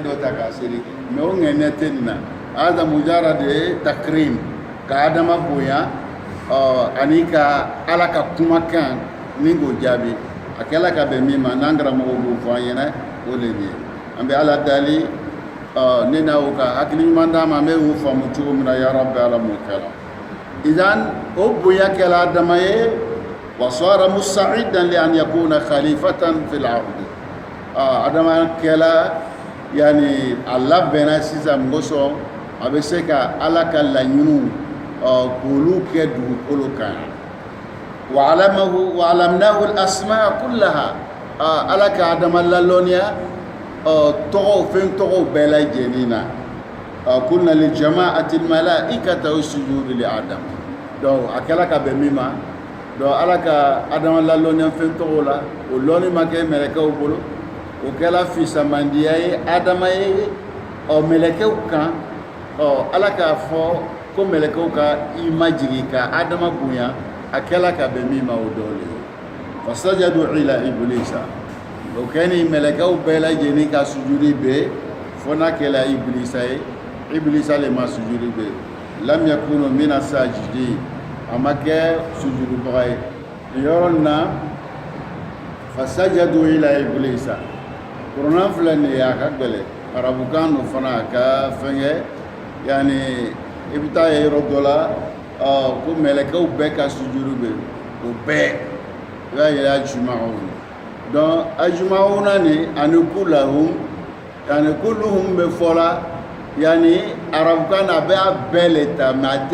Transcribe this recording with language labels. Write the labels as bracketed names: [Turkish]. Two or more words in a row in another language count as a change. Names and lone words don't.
[Bambara] dɔ ta k'a seri mais o ŋɛniya tɛ nin na [Arabic] hada mujara [Bambara] de ye takrim ka adama bonya ani ka ala ka kumakan ni k'o jaabi a kɛla ka bɛn min ma n'an karamɔgɔ b'o fɔ an ɲɛna o le nin ye an bɛ ala dali ne n'aw ka hakili ɲuman d'a ma an bɛ o faamu cogo min na [Arabic] ya rabbi [Bambara] ala m'o kɛra idan o bonya kɛla adama ye [Arabic] wa sara musa'idan li an yakuna khalifatan fil ardi [Bambara] adama kɛla yani a labɛnna sisan mɔsɔn a bɛ se ka ala ka laɲiniw k'olu kɛ dugukolo kan [Arabic] wa alamnahu al-asma kullaha [Bambara] ala ka adama lalɔnniya tɔgɔw fɛn tɔgɔw bɛɛ lajɛlen na [Arabic] قلنا للجماعة الملائكة اسجدوا [Bambara] لآدم donc a kɛla ka bɛn min ma donc ala ka adama lalɔnniya fɛn tɔgɔw la o lɔnni ma kɛ mɛlɛkɛw bolo o kɛla fisamandiya ye adama ye mɛlɛkɛw kan ala k'a fɔ ko mɛlɛkɛw ka i majigi ka adama bonya a kɛla ka bɛn min ma o dɔ le ye [Arabic] fasajadu ila iblisa [Bambara] o kɛ ni mɛlɛkɛw bɛɛ lajɛlen ka sujudi bɛ fo n'a kɛla iblisa ye iblisa le ma sujudi bɛ [Arabic] lam yakunu mina sajidi [Bambara] a ma kɛ sujudubaga ye nin yɔrɔ nin na [Arabic] fasajadu ila iblisa [Bambara] kuranna filɛ nin ye a ka gɛlɛn arabukan no fana a ka fɛnkɛ yani i bɛ taa ye yɔrɔ dɔ la ko mɛlɛkɛw bɛɛ ka sujudu bɛ o bɛɛ i b'a ye ajuma'un donc ajuma'una ni ani kulahum yani kulluhum bɛ fɔ la yani arabukan na a bɛ a bɛɛ le ta mais a